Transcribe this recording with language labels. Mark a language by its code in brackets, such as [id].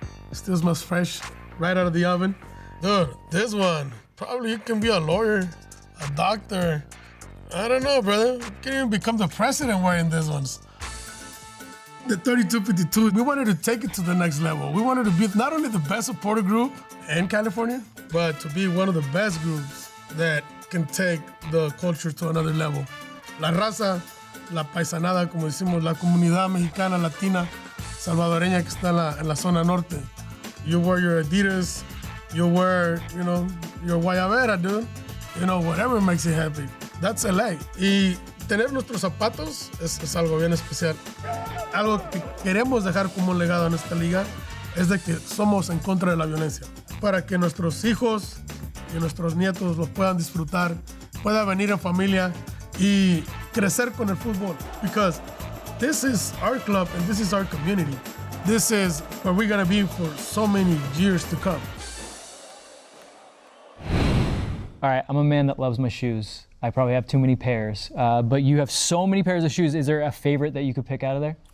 [en] It still smells fresh, right out of the oven. Dude, this one, probably you can be a lawyer, a doctor. I don't know, brother. You can even become the president wearing these ones. The 3252, we wanted to take it to the next level. We wanted to be not only the best supporter group in California, but to be one of the best groups that can take the culture to another level. [es] La raza, la paisanada, como decimos, la comunidad mexicana, latina, salvadoreña que está en la zona norte. [en] You wear your Adidas, you wear, you know, your guayabera, dude. You know, whatever makes you happy. That's LA. [es] Y tener nuestros zapatos es algo bien especial. Algo que queremos dejar como un legado en esta liga es de que somos en contra de la violencia. Para que nuestros hijos y nuestros nietos los puedan disfrutar, puedan venir en familia y crecer con el fútbol. [en] Because this is our club and this is our community. This is where we're gonna be for so many years to come. All right, I'm a man that loves my shoes. I probably have too many pairs, but you have so many pairs of shoes. Is there a favorite that you could pick out of there?